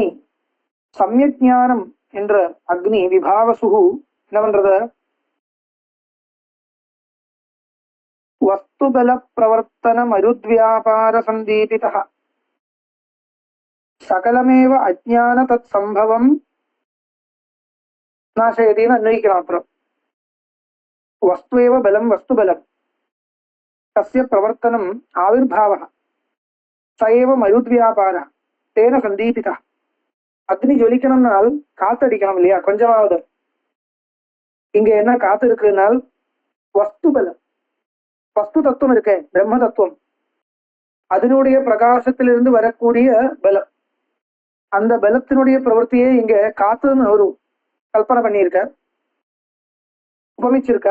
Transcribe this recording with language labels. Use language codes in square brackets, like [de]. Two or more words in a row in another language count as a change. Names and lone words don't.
[sa] सम्यक् ज्ञानम् [ta] என்ற அக்னி விபாவசு என்ன பண்றது? [sa] वस्तुबल प्रवर्तन मरुद्व्यापार सन्दीपितः सकलमेव अज्ञान तत् सम्भवम् [ta] நாசயதின்னு அன்வயிக்கலாம். [sa] அப்புறம் वस्तुएव बलं वस्तुबलं तस्य प्रवर्तनम् आविर्भावः स एव मरुद्व्यापारः तेन सन्दीपितः. [ta] அக்னி ஜொலிக்கணும்னால் காத்தடிக்கணும் இல்லையா? கொஞ்சமாவது. இங்க என்ன காத்து இருக்குனால் வஸ்து பலம், வஸ்து தத்துவம் இருக்கு, பிரம்ம தத்துவம், அதனுடைய பிரகாசத்திலிருந்து வரக்கூடிய பலம். அந்த பலத்தினுடைய பிரவர்த்தியே இங்க காத்துன்னு ஒரு கல்பனை பண்ணியிருக்க, உபமிச்சிருக்க.